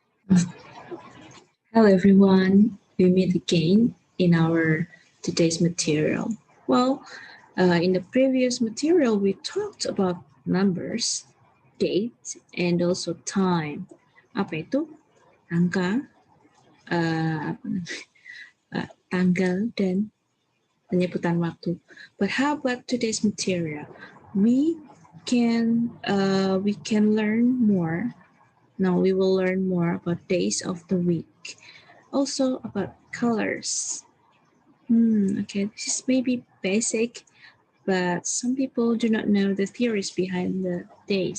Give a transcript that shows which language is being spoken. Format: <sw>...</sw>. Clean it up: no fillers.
<en>Hello everyone, we meet again in our today's material. Well, in the previous material we talked about numbers, date, and also time.</en> <id>Apa itu? Angka, tanggal, dan penyebutan waktu.</id> <en>But how about today's material? We can learn more. Now we will learn more about days of the week. Also about colors. Okay, this is maybe basic, but some people do not know the theories behind the days.</en>